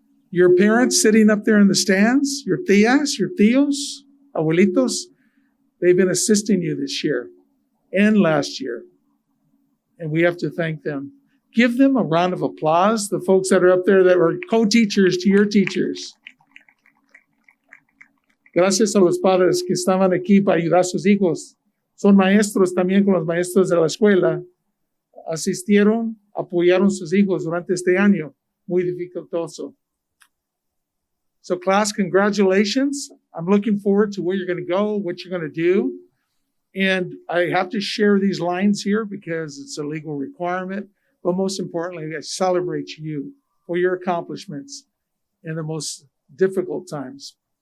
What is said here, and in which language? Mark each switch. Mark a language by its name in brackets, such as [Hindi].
[English] Your parents sitting up there in the stands, your tías, your tíos, abuelitos, they've been assisting you this year and last year. And we have to thank them. Give them a round of applause, the folks that are up there that were co-teachers to your teachers. [Spanish] Gracias a los padres que estaban aquí para ayudar a sus hijos. Son maestros también con los maestros de la escuela. Asistieron, apoyaron a sus hijos durante este año muy dificultoso. [English] So class, congratulations. I'm looking forward to where you're going to go, what you're going to do. And I have to share these lines here because it's a legal requirement. But most importantly, I celebrate you for your accomplishments in the most difficult times.